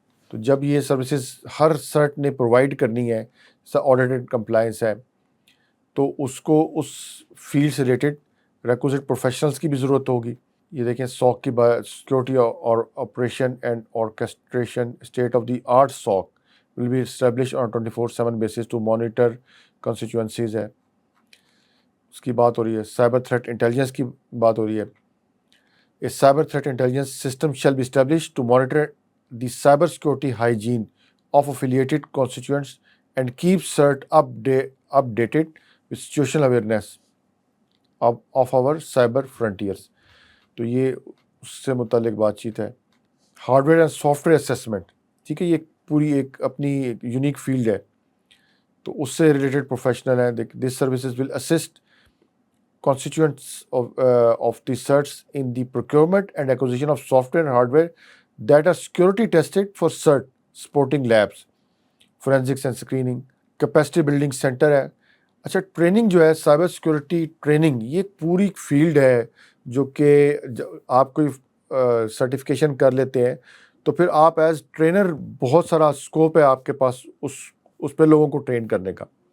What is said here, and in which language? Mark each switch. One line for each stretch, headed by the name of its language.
Urdu: تو جب یہ سروسز ہر سرٹ نے پرووائڈ کرنی ہے، آڈٹ اینڈ کمپلائنس ہے، تو اس کو اس فیلڈ سے ریلیٹڈ ریکوزٹ پروفیشنلز کی بھی ضرورت ہوگی. یہ دیکھیں
English: SOC کی security اور operation and orchestration state of the art SOC will be established on 24/7 basis to monitor constituencies
Urdu: ہے. اس کی بات ہو رہی ہے. سائبر تھریٹ انٹیلیجنس کی بات ہو رہی ہے.
English: A cyber threat intelligence system shall be established to monitor the cyber security hygiene of affiliated constituents and keep CERT updated with situational awareness of our cyber frontiers.
Urdu: تو یہ اس سے متعلق بات چیت ہے. Hard where and soft where assessment, ٹھیک ہے، یہ پوری ایک اپنی ایک یونیک فیلڈ ہے. تو اس سے ریلیٹڈ پروفیشنل ہیں.
English: This services will assist constituents of the certs in the procurement and acquisition of software and hardware that are security tested for cert supporting labs, forensics and screening. capacity building center ہے.
Urdu: اچھا، training جو ہے cyber security training, یہ پوری field ہے جو کہ آپ کوئی سرٹیفکیشن کر لیتے ہیں تو پھر آپ ایز ٹرینر بہت سارا اسکوپ ہے آپ کے پاس اس پہ لوگوں کو ٹرین کرنے کا.